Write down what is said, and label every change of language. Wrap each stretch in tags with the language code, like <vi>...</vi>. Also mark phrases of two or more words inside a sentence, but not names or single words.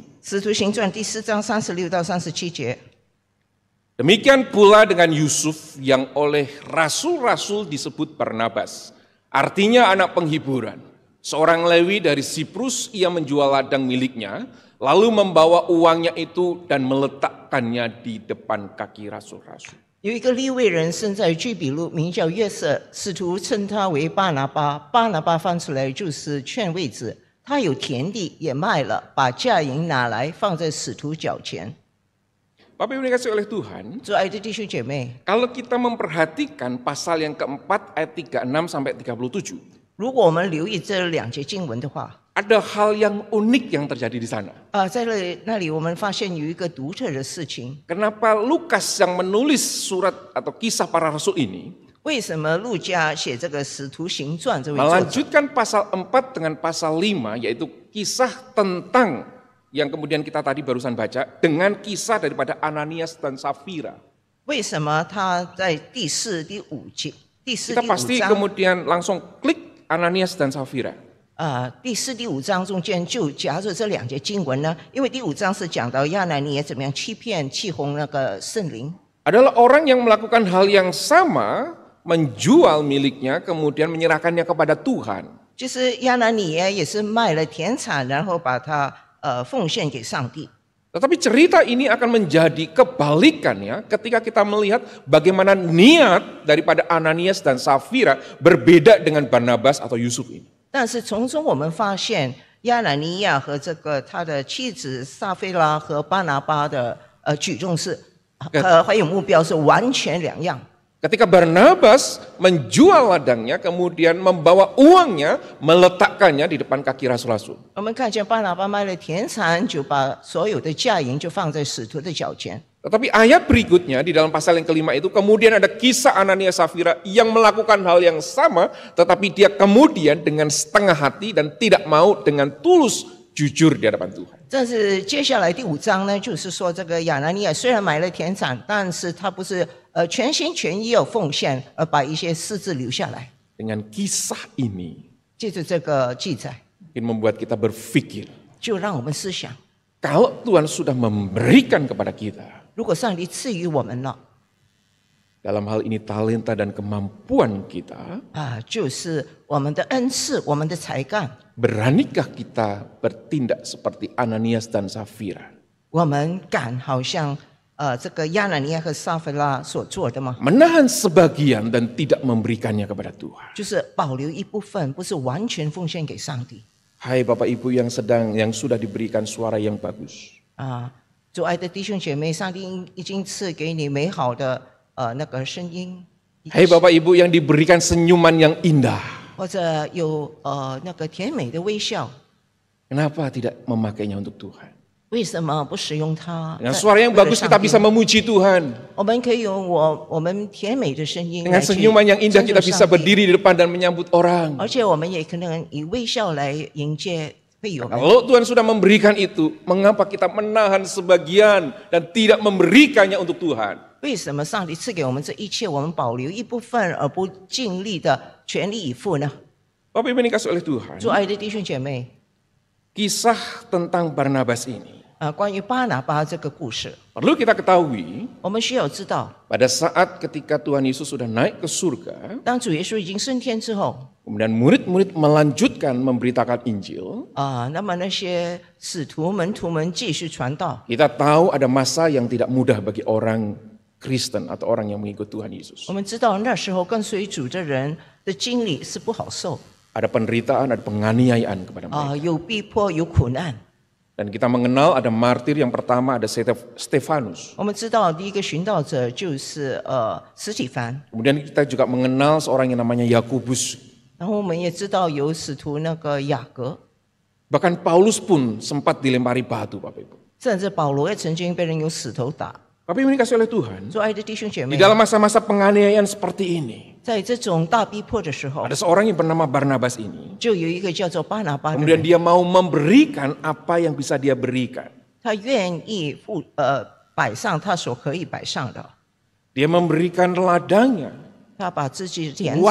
<zh>使徒行传》第4章36到37节。</zh> <id>Demikian pula dengan Yusuf yang oleh rasul-rasul disebut Barnabas. Artinya anak penghiburan. Seorang Lewi dari Siprus, ia menjual ladang miliknya, lalu membawa uangnya itu dan meletakkannya di depan kaki rasul-rasul.</id> <zh>有一个利未人生在居比路，名叫约瑟，使徒称他为巴拿巴。巴拿巴翻出来就是劝慰子。他有田地也卖了，把价银拿来放在使徒脚前。</zh> <id>Bapak Ibu dikasih oleh Tuhan,</id> <zh>主爱的弟兄姐妹，</zh> <id>kalau kita memperhatikan pasal yang keempat ayat 36 sampai 37,</id> <zh>如果我们留意这2节经文的话，</zh> <id>ada hal yang unik yang terjadi di sana.</id> <zh>在那里我们发现有一个独特的事情。</zh> <id>Kenapa Lukas yang menulis surat atau kisah para rasul ini</id> <zh>为什么路加写这个《使徒行传》这位作者，</zh> <id>melanjutkan pasal 4 dengan pasal 5, yaitu kisah tentang yang kemudian kita tadi barusan baca dengan kisah daripada Ananias dan Safira.</id> <zh>为什么他在第4、第5节、第4、</zh> <id>Kita</id> <zh>第</zh> <id>pasti</id> <zh>5章</zh> <id>kemudian langsung klik Ananias dan Safira.</id> <zh>第4、第5章中间就夹着这2节经文呢？因为第5章是讲到亚拿尼亚怎么样欺骗、气哄那个圣灵，</zh> <id>Adalah orang yang melakukan hal yang sama, menjual miliknya kemudian menyerahkannya kepada Tuhan.</id> <zh>就是亚拿尼亚也是卖了田产，然后把它奉献给上帝。</zh> <id>Tetapi cerita ini akan menjadi kebalikannya ketika kita melihat bagaimana niat daripada Ananias dan Safira berbeda dengan Barnabas atau Yusuf ini.</id> <zh>但是从中我们发现，亚拿尼亚和这个他的妻子撒菲拉和巴拿巴的举动是还有目标是完全2样。</zh> <id>Ketika Barnabas menjual ladangnya, kemudian membawa uangnya, meletakkannya di depan kaki rasul-rasul.</id> <zh>我们看见巴拿巴卖了田产，就把所有的价银就放在使徒的脚前。</zh> <id>Tetapi ayat berikutnya di dalam pasal yang kelima itu kemudian ada kisah Ananias Safira yang melakukan hal yang sama, tetapi dia kemudian dengan setengah hati dan tidak mau dengan tulus jujur di hadapan Tuhan.</id> <zh>但是接下来第5章呢，就是说这个亚拿尼亚虽然买了田产，但是他不是全心全意要奉献，而把一些私自留下来。</zh> <id>Dengan kisah ini</id> <zh>借着这个记载，</zh> <id>mungkin membuat kita berpikir,</id> <zh>就让我们思想：</zh> <id>kalau Tuhan sudah memberikan kepada kita,</id> <zh>如果上帝赐予我们了</zh> <id>dalam hal ini talenta dan kemampuan kita,</id> <zh>就是我们的恩赐，我们的才干，</zh> <id>beranikah kita bertindak seperti Ananias dan Safira?</id> <zh>我们敢好像这个亚拿尼亚和撒菲拉所做的吗？</zh> <id>Menahan sebagian dan tidak memberikannya kepada Tuhan.</id> <zh>就是保留一部分，不是完全奉献给上帝。</zh> <id>Hai Bapak Ibu yang sudah diberikan suara yang bagus.</id> <zh>主爱的弟兄姐妹，上帝已经赐给你美好的那个声音，</zh> <id>Hai Bapak Ibu yang diberikan senyuman yang indah.</id> <zh>或者有那个甜美的微笑，</zh> <id>Kenapa tidak memakainya untuk Tuhan?</id> <zh>为什么不使用它？</zh> <id>Dengan suara yang bagus kita bisa memuji Tuhan.</id> <zh>我们可以用我们甜美的声音</zh> <id>Dengan</id> <zh>来去</zh> <id>senyuman yang indah</id> <zh>称</zh> <id>kita</id> <zh>颂</zh> <id>bisa</id> <zh>上帝，</zh> <id>berdiri di depan dan menyambut orang.</id> <zh>而且我们也可能以微笑来迎接会友们。</zh> <id>Kalau Tuhan sudah memberikan itu, mengapa kita menahan sebagian dan tidak memberikannya untuk Tuhan?</id> <zh>为什么上帝赐给我们这一切，我们保留一部分而不尽力的全力以赴呢？</zh> <id>Bapak Ibu yang dikasih oleh Tuhan,</id> <zh>主爱的弟兄姐妹，</zh> <id>kisah tentang Barnabas ini</id> <zh>关于巴拿巴这个故事，</zh> <id>perlu kita ketahui</id> <zh>我们需要知道，</zh> <id>pada saat ketika Tuhan Yesus sudah naik ke surga,</id> <zh>当主耶稣已经升天之后，</zh> <id>kemudian murid-murid melanjutkan memberitakan Injil,</id> <zh>那么那些使徒门徒们继续传道。</zh> <id>kita tahu ada masa yang tidak mudah bagi orang Kristen atau orang yang mengikut Tuhan Yesus.</id> <zh>我们知道那时候跟随主的人的经历是不好受，</zh> <id>Ada penderitaan, ada penganiayaan kepada mereka.</id> <zh>有逼迫，有苦难。</zh> <id>Dan kita mengenal ada martir yang pertama, ada Stefanus.</id> <zh>我们知道第一个寻道者就是司提反，</zh> <id>Kemudian kita juga mengenal seorang yang namanya Yakobus</id> <zh>然后我们也知道有使徒那个雅各，</zh> <id>Bahkan Paulus pun sempat dilempari batu, Bapak Ibu.</id> <zh>甚至保罗也曾经被人用石头打。</zh> <id>Bapak Ibu dikasih oleh Tuhan,</id> <zh>做爱的弟兄姐</zh> <id>di</id> <zh>妹，</zh> <id>dalam masa-masa penganiayaan seperti ini,</id> <zh>在这种大逼迫的时候，</zh> <id>ada seorang yang bernama Barnabas ini.</id> <zh>就有一个叫做巴拿巴的</zh> <id>Kemudian</id> <zh>人，</zh> <id>dia mau memberikan apa yang bisa dia berikan.</id> <zh>他愿意摆上他所可以摆上的，</zh> <id>Dia memberikan ladangnya,</id> <zh>他把自己的田产</zh>